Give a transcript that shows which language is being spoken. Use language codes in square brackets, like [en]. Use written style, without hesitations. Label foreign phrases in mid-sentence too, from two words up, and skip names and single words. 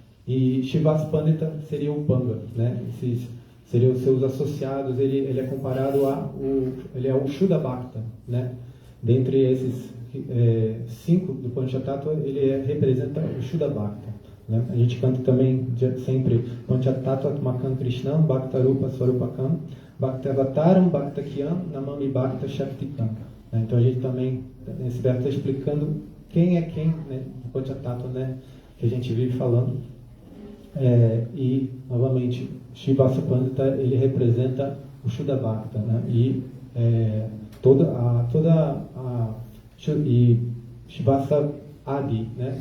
[pt] E Shivas Pandita seria o Panga, né? Esses seriam os seus associados. Ele é comparado ele é o [sa] Shuddha Bhakta, [pt] né? Dentre esses 5 do Panchatattva, ele representa o [sa] Shuddha Bhakta, [pt] né? A gente canta também sempre [sa] Panchatattva Makam Krishnam Bhaktarupa Swarupakam Bhaktavataram Bhaktakyam Namami Bhakta Shaktikam. [pt] Então a gente também, nesse verso, está explicando quem é quem, né? O Panchatattva, né? Que a gente vive falando. E, novamente, Shivasa Pandita, ele representa o [sa] Shuddha Bhakta, [pt] né? E Shivasa Adi, né?